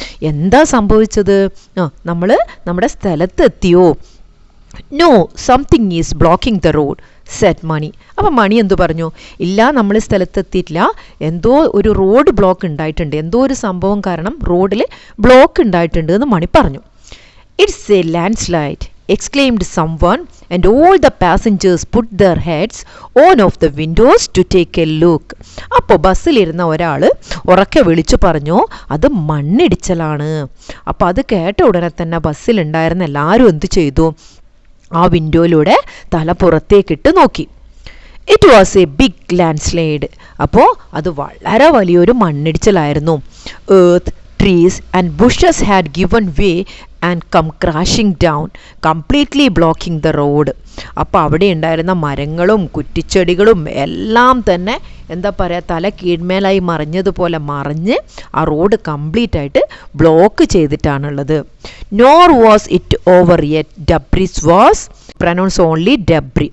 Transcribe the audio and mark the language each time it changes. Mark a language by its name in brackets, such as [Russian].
[Malayalam] എന്താ സംഭവിച്ചത്? നമ്മൾ നമ്മുടെ സ്ഥലത്ത് എത്തിയോ? [English] No, something is blocking the road said Mani. [Malayalam] അപ്പം മണി എന്തു പറഞ്ഞു? ഇല്ല, നമ്മൾ സ്ഥലത്തെത്തിയിട്ടില്ല, എന്തോ ഒരു റോഡ് ബ്ലോക്ക് ഉണ്ടായിട്ടുണ്ട്, എന്തോ ഒരു സംഭവം കാരണം റോഡിൽ ബ്ലോക്ക് ഉണ്ടായിട്ടുണ്ട് എന്ന് മണി പറഞ്ഞു. [English] It's a landslide exclaimed someone and all the passengers put their heads on of the windows to take a look. [Malayalam] അപ്പോൾ ബസ്സിലിരുന്ന ഒരാൾ ഉറക്കെ വിളിച്ചു പറഞ്ഞു, അത് മണ്ണിടിച്ചലാണ്. അപ്പോൾ അത് കേട്ട ഉടനെ തന്നെ ബസ്സിലുണ്ടായിരുന്ന എല്ലാവരും എന്ത് ചെയ്തു? ആ വിൻഡോയിലൂടെ തല പുറത്തേക്കിട്ട് നോക്കി. [English] It was a big landslide. [Malayalam] അപ്പോൾ അത് വളരെ വലിയൊരു മണ്ണിടിച്ചിലായിരുന്നു. [English] Earth, trees and bushes had given way and come crashing down, completely blocking the road. [Malayalam] അപ്പോൾ അവിടെ ഉണ്ടായിരുന്ന മരങ്ങളും കുറ്റിച്ചെടികളും എല്ലാം തന്നെ എന്താ പറയുക, തല കീഴ്മേലായി മറിഞ്ഞതുപോലെ മറിഞ്ഞ് ആ റോഡ് കംപ്ലീറ്റ് ആയിട്ട് block ചെയ്തിട്ടാണുള്ളത്. [English] Nor was it over yet, debris was pronounce only debris.